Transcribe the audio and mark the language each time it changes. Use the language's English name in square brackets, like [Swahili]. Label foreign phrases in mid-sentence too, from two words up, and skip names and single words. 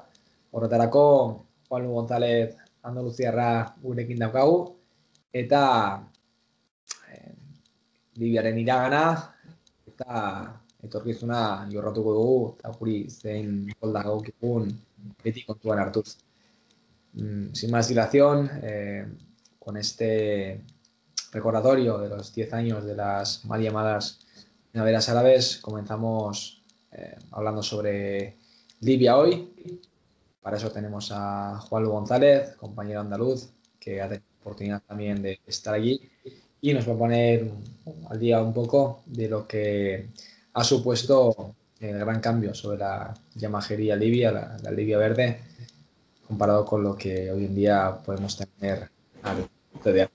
[Basque] Horretarako, Juanlu González andaluziarra gurekin daukagu, eta Libiaren iragana, eta etorkizuna jorratuko dugu, eta guri zein kolda gaukigun beti kontuan hartuz. [Spanish] Sin más dilación, con este recordatorio de los 10 años de las mal llamadas primaveras árabes, comenzamos hablando sobre Libia hoy. Para eso tenemos a Juanlu González, compañero andaluz, que ha tenido la oportunidad también de estar allí y nos va a poner al día un poco de lo que ha supuesto el gran cambio sobre la llamajería libia, la Libia verde, comparado con lo que hoy en día podemos tener al CDA.